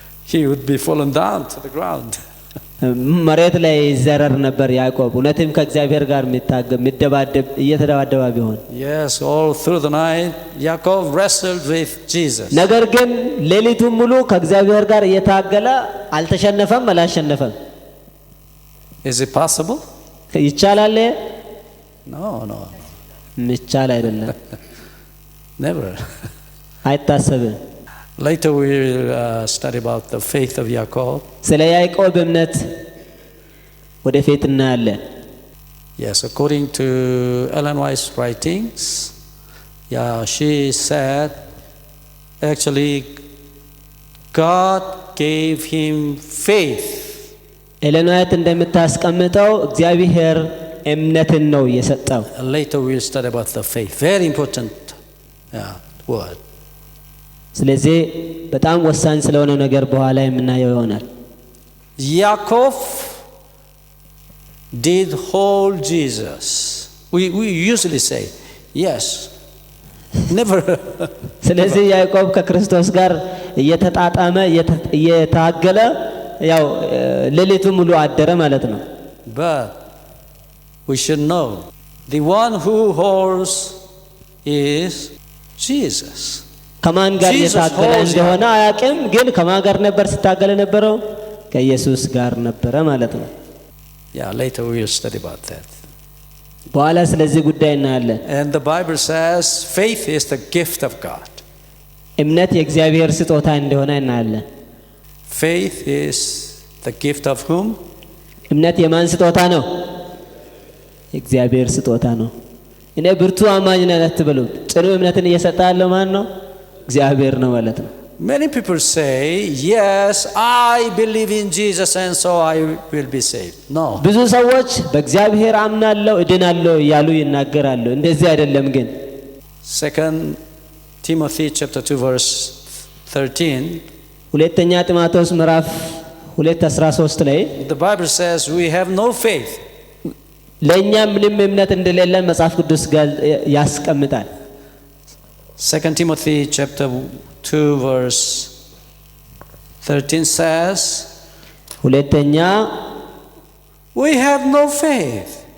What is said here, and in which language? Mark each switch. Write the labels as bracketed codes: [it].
[en] he would be fallen down to the ground. [am] መሬት ላይ ይዘረር ነበር ያዕቆብ እውነትም ከእግዚአብሔር ጋር እየተደባደባ ቢሆን። [en] Yes, all through the night Jacob wrestled with Jesus. [am] ነገር ግን ሌሊቱን ሙሉ ከእግዚአብሔር ጋር እየታገለ አልተሸነፈም አላሸነፈም። [en] Is it possible? [am] ይቻላል? [en] No. [am] ይቻል አይደለም። [en] Never. [am] አይታሰብም። [en] Later we will study about the faith of Jacob. [am] ስለ ያዕቆብ እምነት ወደፊት እናያለን። [en] Yes, according to Ellen White's writings, yeah, she said actually God gave him faith. [am] ኤለን ዋይት እንደምታስቀምጠው እግዚአብሔር እምነትን ነው የሰጠው። [en] Later we'll study about the faith. Very important word. [am] ስለዚህ በጣም ወሳኝ ስለሆነ ነገር በኋላ የምናየው ይሆናል። [en] Yaakov did hold Jesus. We usually say, yes. Never. [am] ስለዚህ ያዕቆብ ከክርስቶስ ጋር እየተጣጣመ እየታገለ ያው ሌሊቱ ሙሉ አደረ ማለት ነው። [en] But we should know the one who holds is Jesus. [am] ከማን ጋር እየታገለ እንደሆነ አያውቅም፣ ግን ከማን ጋር ነበር ሲታገለ ነበረው? ከኢየሱስ ጋር ነበረ ማለት ነው። [en] Yeah, later we will study about that. [am] በኋላ ስለዚህ ጉዳይ እናያለን። [en] And the Bible says faith is the gift of God. [am] እምነት የእግዚአብሔር ስጦታ እንደሆነ እናያለን። [en] Faith is the gift of whom? [am] እምነት የማን ስጦታ ነው? የእግዚአብሔር ስጦታ ነው። እኔ ብርቱ አማኝ ነኝ አትበሉ። ጽኑ እምነትን እየሰጠ ያለው ማን ነው? እግዚአብሔር ነው ማለት ነው። [en] Many people say, yes, I believe in Jesus and so I will be saved. No. [am] ብዙ ሰዎች በእግዚአብሔር አምናለሁ እድናለሁ እያሉ ይናገራሉ። እንደዚህ አይደለም ግን [en] 2 Timothy chapter 2 verse 13. [am] ሁለተኛ ጢሞቴዎስ ምዕራፍ 2:13 ላይ [en] The Bible says we have no faith. [am] ለኛ ምንም እምነት እንደሌለን መጽሐፍ ቅዱስ ያስቀምጣል። [en] 2 Timothy chapter 2 verse 13 says [am] ሁለተኛ [en] we have no faith.